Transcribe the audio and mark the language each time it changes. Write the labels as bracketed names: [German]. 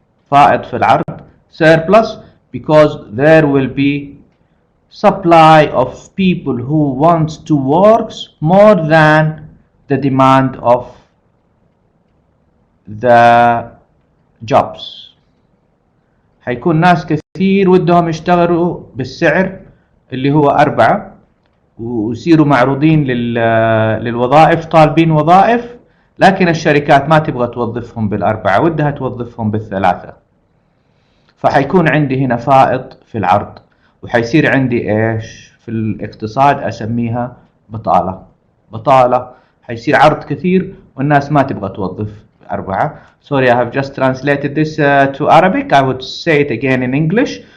[Arabic] فائض في العرض. [English] Surplus, because there will be supply of people who want to work more than the demand of the jobs. [Arabic] حيكون ناس كثير ودهم يشتغلوا بالسعر اللي هو 4 ويصيروا معروضين للوظائف، طالبين وظائف، لكن الشركات ما تبغى توظفهم بال4، ودها توظفهم بال3. فحيكون عندي هنا فائض في العرض، وحيصير عندي ايش في الاقتصاد اسميها بطالة. بطالة حيصير عرض كثير والناس ما تبغى توظف 4. [English] Sorry, I have just translated this to Arabic. I would say it again in English.